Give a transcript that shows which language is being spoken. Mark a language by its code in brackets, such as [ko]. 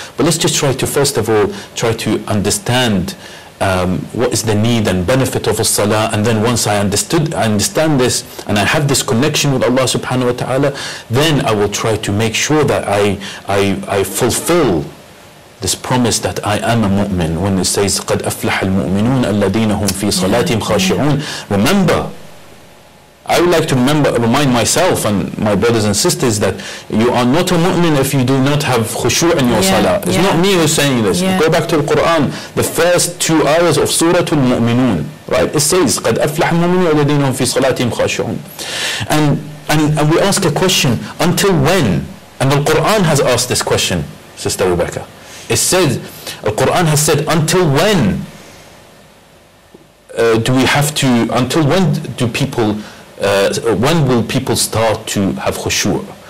[en] But let's just try to, first of all, try to understand what is the need and benefit of a salah, and then once I understand this and I have this connection with Allah subhanahu wa ta'ala, then I will try to make sure that I fulfill this promise that I am a mu'min, when it says [ar] قَدْ أَفْلَحَ الْمُؤْمِنُونَ الَّذِينَ هُمْ فِي صَلَاتِهِمْ خَاشِعُونَ. [en] Remember, I would like to remind myself and my brothers and sisters that you are not a mu'min if you do not have khushu' in your salah. It's not me who's saying this. Go back to the Quran, the first 2 ayahs of Surah Al-Mu'minun, right? It says [ar] قَدْ أَفْلَحَ الْمُؤْمِنُونَ الَّذِينَ هُمْ فِي صَلَاتِهِمْ خَاشِعُونَ. [en] And we ask a question, until when? And the Quran has asked this question, Sister Rebecca. It said, the Quran has said, until when until when do people, when will people start to have khushu'?